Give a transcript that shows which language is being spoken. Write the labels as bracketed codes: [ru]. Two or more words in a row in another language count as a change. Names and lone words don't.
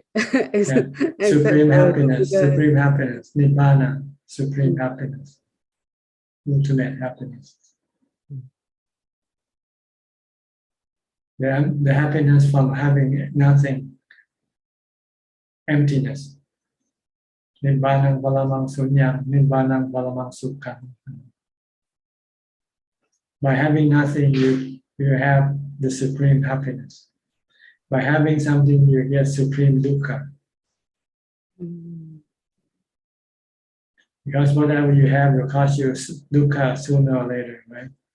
[en] Supreme happiness, supreme happiness, nibbana, supreme happiness, ultimate happiness. The happiness from having nothing, emptiness. [pi] Nibbanang palamang sunyam, nibbanang palamang sukham. [en] By having nothing, you have the supreme happiness. By having something, you get supreme dukkha. Because whatever you have will cause you dukkha sooner or later, right?